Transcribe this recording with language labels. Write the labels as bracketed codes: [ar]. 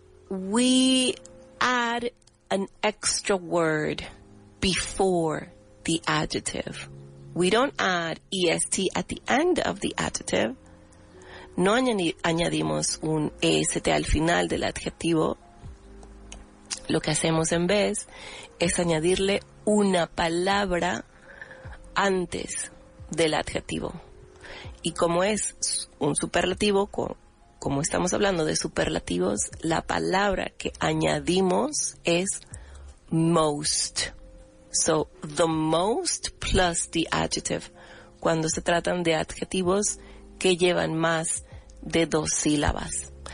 [en] We add an extra word before the adjective. We don't add est at the end of the adjective. [es] No añadimos un est al final del adjetivo. Lo que hacemos en vez es añadirle una palabra antes del adjetivo. Y como es un superlativo, como estamos hablando de superlativos, la palabra que añadimos es most. [en] So, the most plus the adjective. [es] Cuando se tratan de adjetivos que llevan más de 2 sílabas.